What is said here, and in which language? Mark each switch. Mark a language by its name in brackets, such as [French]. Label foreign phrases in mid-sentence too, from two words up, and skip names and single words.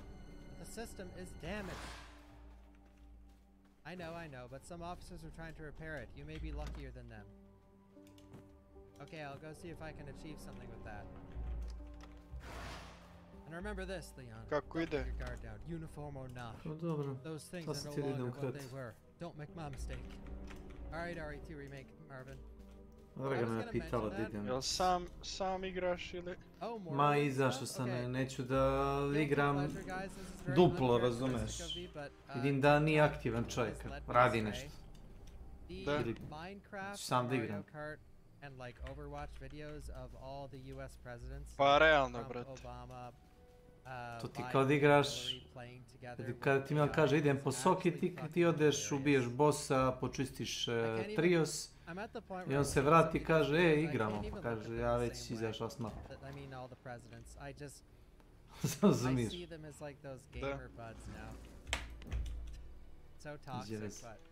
[English] But the system is damaged. I know, but some officers are trying to repair it. You may be luckier than them. Okay, I'll go see if I can achieve something with that. And remember this, Leon. [Serbian] Kako [English] Don't [Serbian] ide? [English] let your guard down, uniform or not. [Serbian] Pa dobro, [English] Those things [Serbian] to [English] are [Serbian] se [English] no [Serbian] ti ide [English] longer what [Serbian] ukrat. [English] they were. Don't make my mistake. Alright, RE2 remake, Marvin. [Serbian] Dragana me pitala da idem. Jel sam igraš ili? Ma izašao sam, neću da igram duplo, razumeš. Vidim da nije aktivan čovjek, radi nešto. Da. Ili ću sam da igram. [English] And like Overwatch videos of all the US presidents. [Serbian] Pa realno, Trump, brate. Obama, To ti kao da igraš, kada ti Milan kaže idem po soki, ti odeš, ubiješ bossa, počistiš trios i on se vrati i kaže igramo, pa kaže ja već izašao s mape. Razumiješ? Yes.